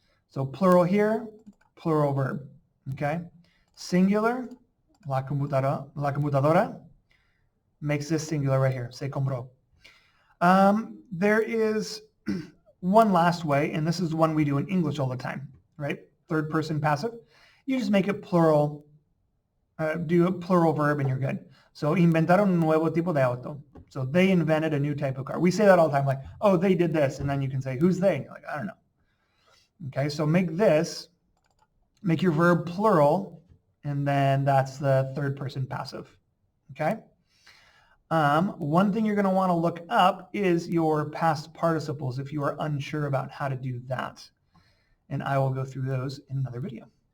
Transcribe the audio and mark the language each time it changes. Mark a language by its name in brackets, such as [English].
[English] So plural here, plural verb, okay? Singular, [Spanish] la computadora [English] makes this singular right here, [Spanish] se compró. [English] There is one last way, and this is the one we do in English all the time, right? Third person passive. You just make it plural, do a plural verb and you're good. [Spanish] So inventaron un nuevo tipo de auto. [English] So they invented a new type of car. We say that all the time, like, oh, they did this. And then you can say, who's they? And you're like, I don't know. Okay, so make your verb plural, and then that's the third person passive. Okay? One thing you're going to want to look up is your past participles if you are unsure about how to do that. And I will go through those in another video.